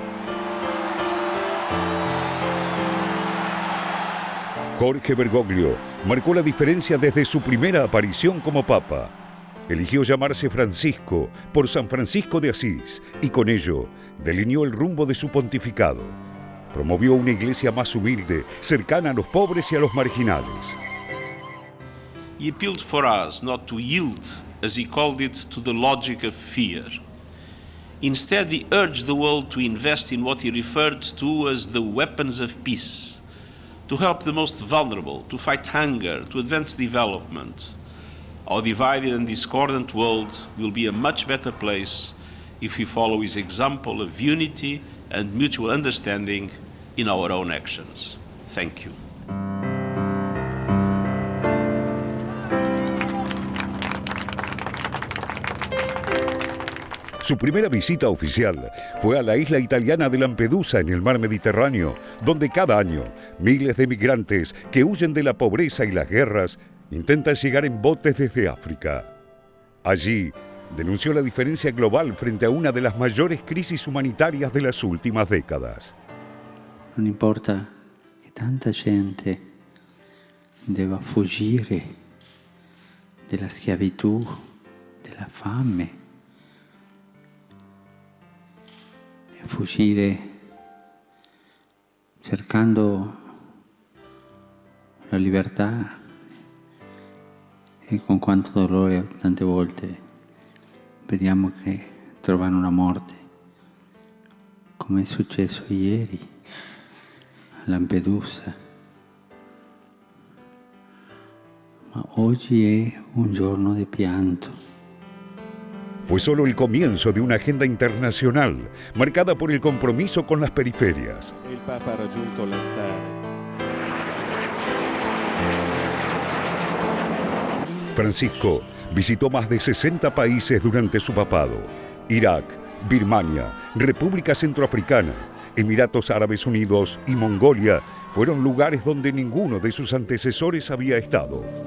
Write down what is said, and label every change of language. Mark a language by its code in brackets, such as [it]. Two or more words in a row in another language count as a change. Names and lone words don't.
[es] Jorge Bergoglio marcó la diferencia desde su primera aparición como Papa. Eligió llamarse Francisco por San Francisco de Asís y con ello delineó el rumbo de su pontificado. Promovió una iglesia más humilde, cercana a los pobres y a los marginales. [en] He appealed for us not to yield, as he called it, to the logic of fear. Instead, he urged the world to invest in what he referred to as the weapons of peace, to help the most vulnerable, to fight hunger, to advance development. Our divided and discordant world will be a much better place if we follow his example of unity and mutual understanding in our own actions. Thank you. [es] Su primera visita oficial fue a la isla italiana de Lampedusa en el mar Mediterráneo, donde cada año miles de migrantes que huyen de la pobreza y las guerras intentan llegar en botes desde África. Allí denunció la diferencia global frente a una de las mayores crisis humanitarias de las últimas décadas. [it] Non importa che tanta gente debba fuggire della schiavitù, della fame, fuggire cercando la libertà e con quanto dolore tante volte vediamo che trovano una morte, come è successo ieri a Lampedusa. Ma oggi è un giorno di pianto. [es] Fue solo el comienzo de una agenda internacional marcada por el compromiso con las periferias. [it] Il Papa ha raggiunto l'altare. [es] Francisco visitó más de 60 países durante su papado: Irak, Birmania, República Centroafricana, Emiratos Árabes Unidos y Mongolia fueron lugares donde ninguno de sus antecesores había estado.